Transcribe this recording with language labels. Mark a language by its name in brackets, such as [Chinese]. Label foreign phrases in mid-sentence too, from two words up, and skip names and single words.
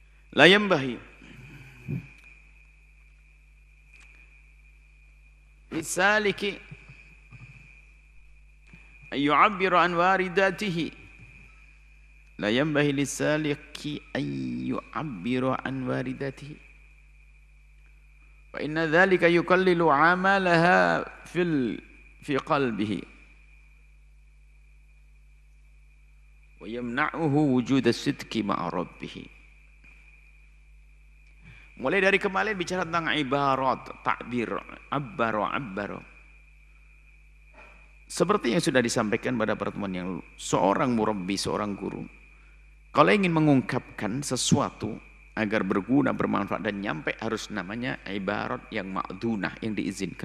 [Arabic] لا ينبغي للسالك أن يعبر عن وارداته. لا ينبغي للسالك أن يعبر عن وارداته. وإن ذلك يقلل عملها في قلبه ويمنعه وجود الصدق مع ربه. [Indonesian] Mulai dari kemarin bicara tentang ibarat, takbir, abbaro. Seperti yang sudah disampaikan pada pertemuan yang lalu, seorang murabbi, seorang guru, kalau ingin mengungkapkan sesuatu agar berguna, bermanfaat dan nyampe, harus namanya ibarat yang ma'dunah, yang diizinkan.